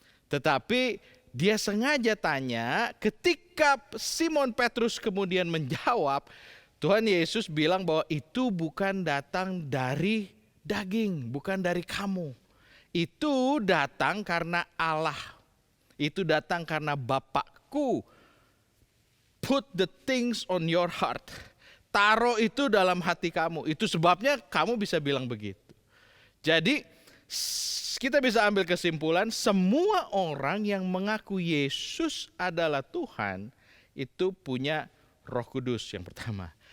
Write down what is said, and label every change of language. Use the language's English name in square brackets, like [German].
[Indonesian] Tetapi dia sengaja tanya, ketika Simon Petrus kemudian menjawab, Tuhan Yesus bilang bahwa itu bukan datang dari daging, bukan dari kamu. Itu datang karena Allah. Itu datang karena Bapakku. [English] Put the things on your heart. [Indonesian] Taruh itu dalam hati kamu. Itu sebabnya kamu bisa bilang begitu. Jadi kita bisa ambil kesimpulan, semua orang yang mengaku Yesus adalah Tuhan itu punya Roh Kudus, yang pertama.